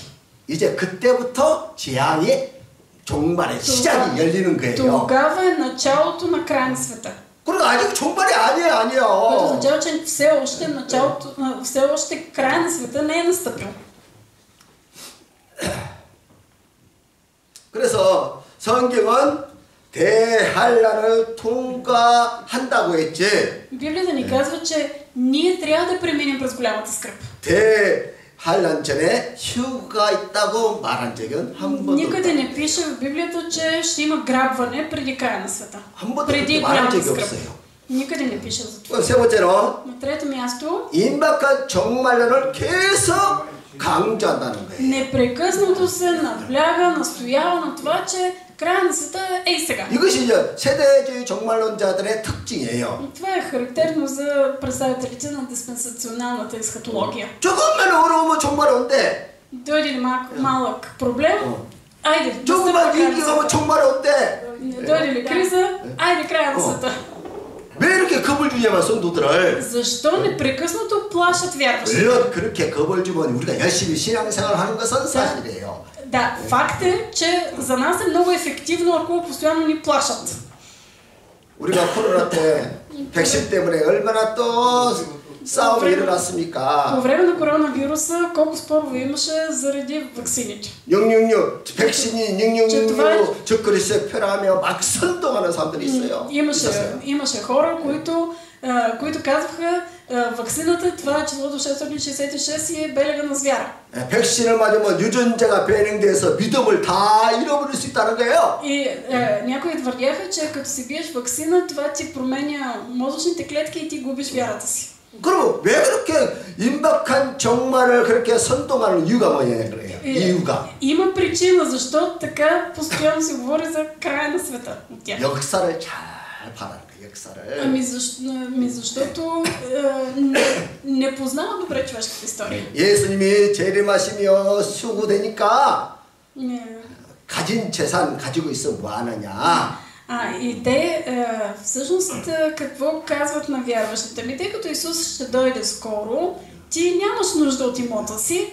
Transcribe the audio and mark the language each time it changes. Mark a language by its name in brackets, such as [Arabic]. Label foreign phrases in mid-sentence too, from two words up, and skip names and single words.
[Korean] 이제 그때부터 재앙이 종말의 시작이 열리는 거예요. [Bulgarian] тогава е началото на края на света. [Korean] 그리고 아직 종말이 아니에요. [Bulgarian] което означава, че все още края на света не е настъпил. [Korean] 그래서 성경은 대환란을 통과한다고 했지. [Bulgarian] Библията ни казва, че ние трябва да преминем през голямата скръб. [Korean] 대환란 전에 휴가 있다고 말한 적은 한 번도 [Bulgarian] никъде не пише в Библията, че ще има грабване преди края на света. преди голямата скръб. никъде не пише за това. [Korean] 세 번째로 [Bulgarian] на трето място [Korean] 임박한 종말론을 계속 강조한다는 거예요. [Bulgarian] непрекъснато се набляга, настоява на това, че края на света е и сега. [Korean] 이것이 이제 세대주의 종말론자들의 특징이에요. [Bulgarian] това е характерно за представителите на диспенсационалната есхатология. [Korean] 조금만 어려우면 종말 온대. [Bulgarian] дойде ли малък проблем, айде. [Korean] 조금만 위기가 오면 종말 온대. [Bulgarian] дойде ли криза, айде края на света. [Korean] 왜 이렇게 겁을 주냐면 성도들을 [Bulgarian] защо непрекъснато плашат вярващите? [Korean] 물론 그렇게 겁을 주면 우리가 열심히 신앙생활을 하는 것은 사실이에요. [Bulgarian] Да, факт е, че за нас е много ефективно, ако постоянно ни плашат. [Korean] 우리가 코로나 때 백신 때문에 얼마나 또 싸움이 일어났습니까? [Bulgarian] По време на коронавируса колко спорове имаше заради ваксините. [Korean] 666 백신이 666 적그리스도에 표라하며 막 선동하는 사람들이 있어요. [Bulgarian] имаше хора, които казваха ваксината, това е числото 666 и е белега на звяра. [Korean] 백신을 맞으면 유전자가 변형돼서 믿음을 다 잃어버릴 수 있다는 거예요. [Bulgarian] И някои твърдяха, че като си биеш ваксина, това ти променя мозъчните клетки и ти губиш вярата си. [Korean] 그럼 왜 그렇게 임박한 종말을 그렇게 선동하는 이유가 뭐냐 그래요? 이유가 [Bulgarian] има причина защо така постоянно се говори за края на света от тях. [Korean] 역사를 잘 봐라. 역사를. [Bulgarian] защото не познава добре човешката история. [Korean] 예수님이 재림하시며 수구되니까 가진 재산 가지고 있으면 뭐 하느냐? [Bulgarian] И те всъщност какво казват на вярващите? Тъй като Исус ще дойде скоро, ти нямаш нужда от имота си.